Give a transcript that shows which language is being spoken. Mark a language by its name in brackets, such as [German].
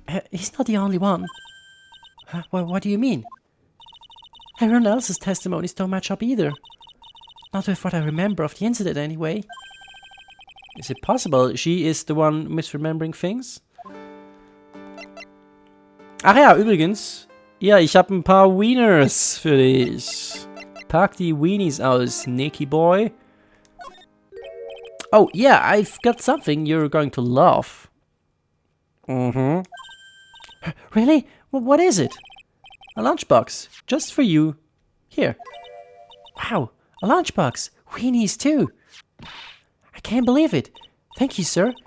[English] He's not the only one. What do you mean? Everyone else's testimonies don't match up either. Not with what I remember of the incident anyway. Is it possible she is the one misremembering things? [German] Ach ja, übrigens. Ja, ich habe ein paar Wieners für dich. Pack die Weenies aus, Nicky Boy. [English] Oh, yeah, I've got something you're going to love. Mm-hmm. Really? What is it? A lunchbox, just for you. Here. Wow, a lunchbox. Weenies too. I can't believe it. Thank you, sir.